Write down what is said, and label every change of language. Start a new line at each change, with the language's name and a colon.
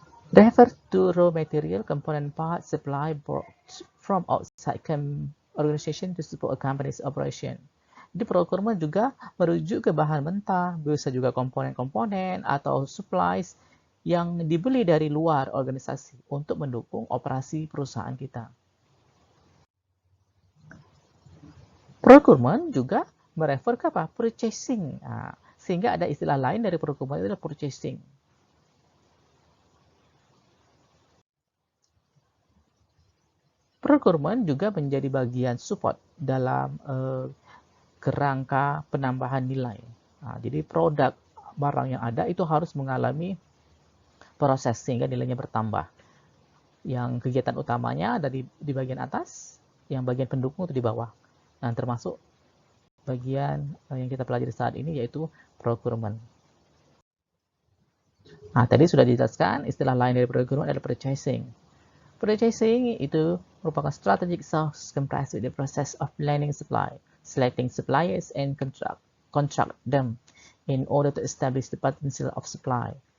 English: Refer to raw material component parts supply brought from outside organization to support a company's operation.
Indonesian: Di procurement juga merujuk ke bahan mentah, bisa juga komponen-komponen atau supplies yang dibeli dari luar organisasi untuk mendukung operasi perusahaan kita. Procurement juga merefer ke apa? Purchasing. Sehingga ada istilah lain dari procurement itu adalah purchasing. Procurement juga menjadi bagian support dalam kerangka penambahan nilai. Jadi produk barang yang ada itu harus mengalami proses sehingga nilainya bertambah. Yang kegiatan utamanya ada di bagian atas, yang bagian pendukung itu di bawah. Nah, termasuk bagian yang kita pelajari saat ini yaitu procurement. Tadi sudah dijelaskan istilah lain dari procurement adalah purchasing. Purchasing itu merupakan
English: strategic source comprised with the process of planning supply, selecting suppliers and contract them in order to establish the potential of supply.